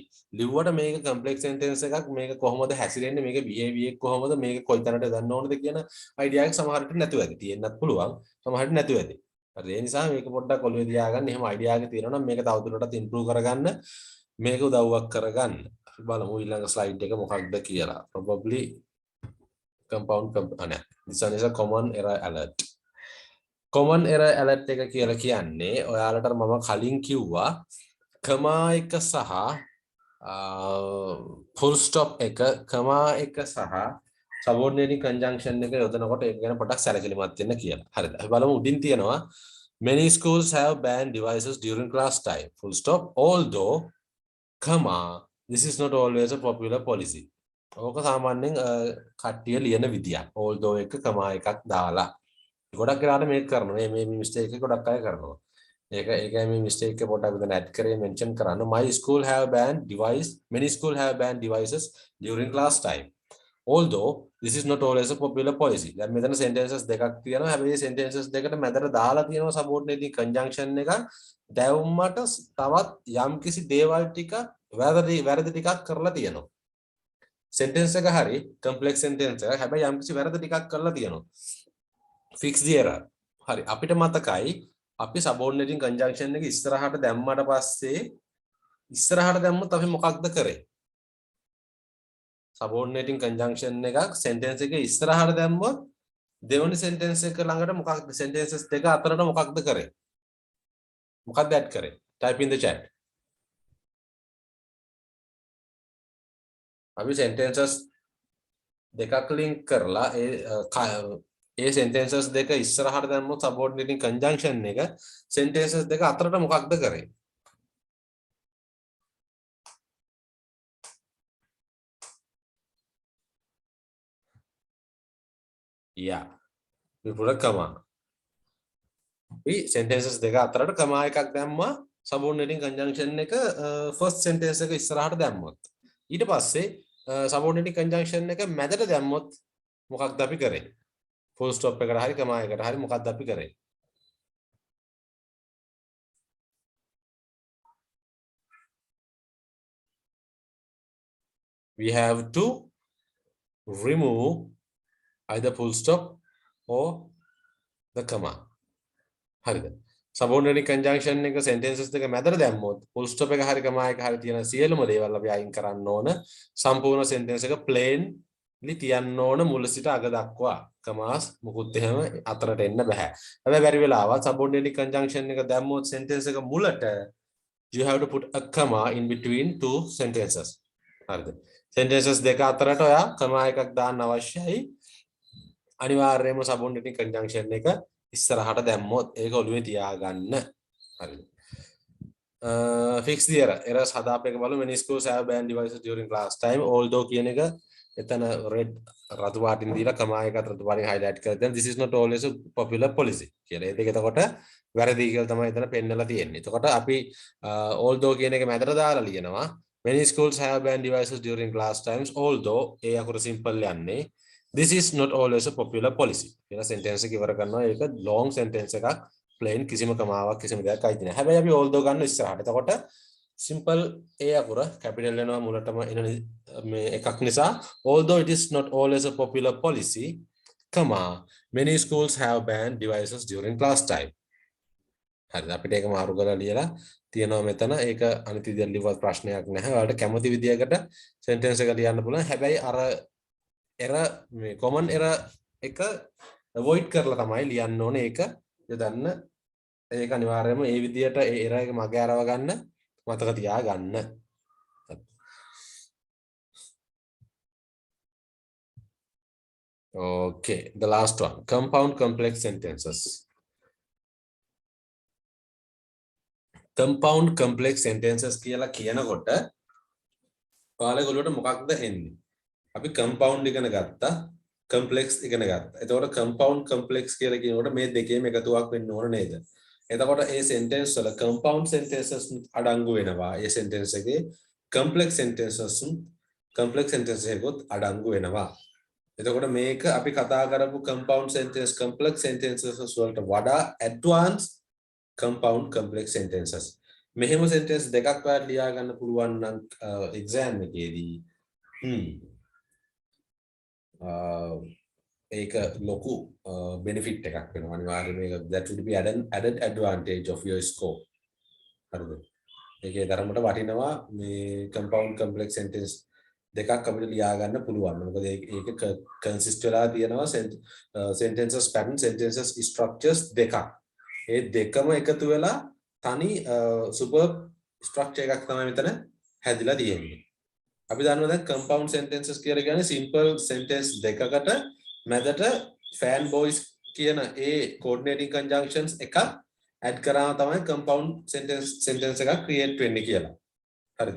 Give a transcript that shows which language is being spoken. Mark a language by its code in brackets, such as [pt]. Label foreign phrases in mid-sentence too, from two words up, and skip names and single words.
[si] ලිව්වට මේක [en] complex sentence [si] එකක්. මේක කොහොමද හැසිරෙන්නේ? මේක behavior එක කොහොමද? මේක කොයි තැනට යොදන්න ඕනද කියන idea එක සමහරට නැතුව ඇති. තියෙන්නත් පුළුවන්. සමහරට නැතුව ඇති. හරි ඒ නිසා මේක පොඩ්ඩක් ඔළුවේ තියාගන්න. එහෙම idea එක තියෙනවා නම් මේක තවදුරටත් improve කරගන්න. මේක උදව්වක් කරගන්න. අපි බලමු ඊළඟ slide එක මොකක්ද කියලා. [en] Probably compound this one is a common error alert. Common error alert [si] එක කියලා කියන්නේ ඔයාලට මම කලින් කිව්වා comma එක සහ [en] full stop [si] එක comma එක සහ [en] subordinating conjunction [si] එක යොදනකොට ඒක ගැන පොඩ්ඩක් සැලකිලිමත් වෙන්න කියලා. හරිද? අපි බලමු උඩින් තියෙනවා [en] many schools have banned devices during class time. Full stop. Although comma this is not always a popular policy. [si] ඕක සාමාන්‍යයෙන් කට්ටිය ලියන විදියක්. although එක comma එකක් දාලා ගොඩක් වෙලාවට මේක කරනවා. මේ මිස්ටේක් එක ගොඩක් අය කරනවා. ඒකයි මේ මිස්ටේක් එක පොඩ්ඩක් විතර ඇඩ් කරේ මෙන්ෂන් කරන්න. [en] many schools have banned devices during class time. Although this is not always a popular policy. [si] දැන් මෙතන sentences දෙකක් තියෙනවා. හැබැයි sentences දෙකට මැදට දාලා තියෙනවා [en] subordinating conjunction [si] එක. දැවුම්මට තවත් යම්කිසි දේවල් ටික වැරදි ටිකක් කරලා තියෙනවා. sentence එක හරි [en] complex sentence [si] එක. හැබැයි යම්කිසි වැරදි ටිකක් කරලා තියෙනවා. [en] fix the error. [si] හරි අපිට මතකයි අපි [en] subordinating conjunction [si] එක ඉස්සරහට දැම්මට පස්සේ ඉස්සරහට දැම්මොත් අපි මොකක්ද කරේ? [en] subordinating conjunction [si] එකක් sentence එකේ ඉස්සරහට දැම්මොත් දෙවෙනි sentence එක ළඟට මොකක්ද sentences දෙක අතරට මොකක්ද කරේ? මොකක්ද add කරේ? [en] type in the chat. [si] අපි sentences දෙකක් link කරලා ඒ sentences දෙක ඉස්සරහට දැම්මොත් [en] subordinating conjunction [si] එක sentences දෙක අතරට මොකක්ද කරේ? [en] Yeah, we put a comma. [si] We sentences දෙක අතරට comma එකක් දැම්මා [en] subordinating conjunction [si] එක [en] first sentence [si] එක ඉස්සරහට දැම්මොත්. ඊට පස්සේ [en] subordinating conjunction [si] එක මැදට දැම්මොත් මොකක්ද අපි කරේ? [en] full stop [si] එකට හරි comma එකට හරි මොකක්ද අපි කරේ? [en] We have to remove either full stop or the comma. [si] හරිද? [en] subordinate conjunction [si] එක sentences දෙක මැදට දැම්මොත් [en] full stop [si] එක හරි comma එක හරි තියෙන සියලුම දේවල් අපි අයින් කරන්න ඕන. සම්පූර්ණ sentence එක plainly තියන්න ඕන මුල සිට අග දක්වා. commas මුකුත් එහෙම අතරට එන්න බෑ. හැබැයි බැරි වෙලාවත් [en] subordinate conjunction [si] එක දැම්මොත් sentence එක මුලට [en] you have to put a comma in between two sentences. [si] හරිද? sentences දෙක අතරට ඔයා comma එකක් දාන්න අවශ්‍යයි. අනිවාර්යයෙන්ම [en] subordinate conjunction [si] එක ඉස්සරහට දැම්මොත් ඒක ඔළුවේ තියාගන්න. හරිද? [en] Fix the error. errors [si] හදාප එක බලමු. [en] many schools have banned devices during class time. [si] although කියන එක එතන red රතු පාටින් දීලා comma එකත් රතු පාටින් highlight කරලා දැන් [en] this is not always a popular policy [si] කියලා. ඒක එතකොට වැරදි කියලා තමයි එතන පෙන්නලා තියෙන්නේ. එතකොට අපි although කියන එක මැදට දාලා ලියනවා. [en] many schools have banned devices during class times. although [si] ඒ අකුර [en] simple යන්නේ this is not always a popular policy. [si] කියන sentence එක ඉවර කරනවා. ඒක [en] long sentence [si] එකක්. plain කිසිම කමාවක් කිසිම දෙයක් අයිති නැහැ. හැබැයි අපි although ගන්න ඉස්සරහට. එතකොට simple ඒ අකුර capital වෙනවා මුලටම එන මේ එකක් නිසා [en] although it is not always a popular policy, comma many schools have banned devices during class time. [si] හරිද? අපිට ඒක මාරු කරලා ලියලා තියෙනවා මෙතන. ඒක අනිත් විදියට ලියුවත් ප්‍රශ්නයක් නැහැ. ඔයාලට කැමති විදියකට sentence එක ලියන්න පුළුවන්. හැබැයි අර error මේ [en] common error [si] එක avoid කරලා තමයි ලියන්න ඕනේ. ඒක යොදන්න. ඒක අනිවාර්යයෙන්ම ඒ විදියට ඒ error එක මග ඇරව ගන්න මතක තියාගන්න. [en] Okay, the last one, compound complex sentences. Compound complex sentences [si] කියලා කියනකොට ඔයාලගේ ඔළුවට මොකක්ද එන්නේ? අපි compound ඉගෙන ගත්තා, complex ඉගෙන ගත්තා. එතකොට [en] compound complex [si] කියලා කියනකොට මේ දෙකේම එකතුවක් වෙන්න ඕන නේද? එතකොට ඒ sentence වල [en] compound sentences [si] අඩංගු වෙනවා. ඒ sentence එකේ [en] complex sentences [si] එකත් අඩංගු වෙනවා. එතකොට මේක අපි කතා කරපු [en] compound sentence complex sentences [si] වලට වඩා [en] advanced compound complex sentences. [si] මෙහෙම sentence දෙකක් වඩා ලියා ගන්න පුළුවන් නම් exam එකේදී ඒක ලොකු benefit එකක් වෙනවා. අනිවාර්යයෙන් මේක [en] that would be added advantage of your score. [si] හරිද? ඒකේ ධර්මයට වටිනවා මේ [en] compound complex sentence [si] දෙකක් අපිට ලියා ගන්න පුළුවන්. මොකද ඒක consist වෙලා තියෙනවා [en] sentences pattern sentences structures [si] දෙකක්. ඒ දෙකම එකතු වෙලා තනි [en] superb structure [si] එකක් තමයි මෙතන හැදිලා තියෙන්නේ. අපි දන්නවා දැන් [en] compound sentences [si] කියලා කියන්නේ [en] simple sentence [si] දෙකකට මැදට [en] fan boys [si] කියන ඒ [en] coordinating conjunctions [si] එකක් add කරාම තමයි [en] compound sentence [si] එකක් create වෙන්නේ කියලා. හරිද?